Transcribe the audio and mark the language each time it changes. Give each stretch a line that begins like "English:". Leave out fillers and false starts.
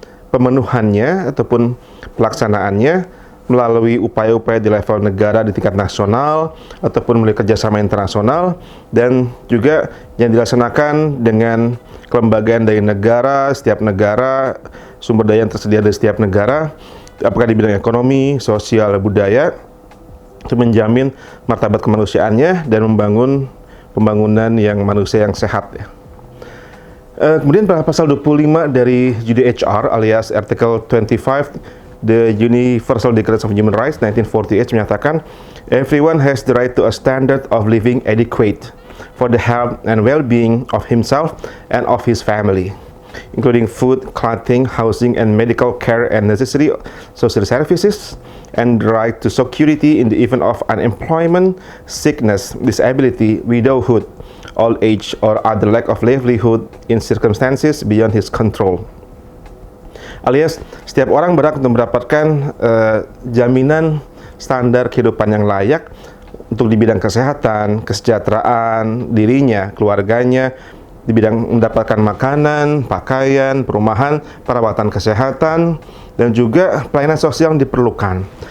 Indonesian: pemenuhannya ataupun pelaksanaannya melalui upaya-upaya di level negara di tingkat nasional ataupun melalui kerjasama internasional, dan juga yang dilaksanakan dengan kelembagaan dari negara, setiap negara, sumber daya yang tersedia dari setiap negara, apakah di bidang ekonomi, sosial, budaya, untuk menjamin martabat kemanusiaannya dan membangun pembangunan yang manusia yang sehat ya. Kemudian pada pasal 25 dari UDHR alias
English: Article 25 The Universal Declaration of Human Rights 1948
Indonesian: menyatakan
English: everyone has the right to a standard of living adequate for the health and well-being of himself and of his family, including food, clothing, housing, and medical care and necessary social services, and the right to security in the event of unemployment, sickness, disability, widowhood, old age, or other lack of livelihood in circumstances beyond his control.
Indonesian: Alias, setiap orang berhak untuk mendapatkan jaminan standar kehidupan yang layak untuk di bidang kesehatan, kesejahteraan dirinya, keluarganya, di bidang mendapatkan makanan, pakaian, perumahan, perawatan kesehatan, dan juga pelayanan sosial yang diperlukan.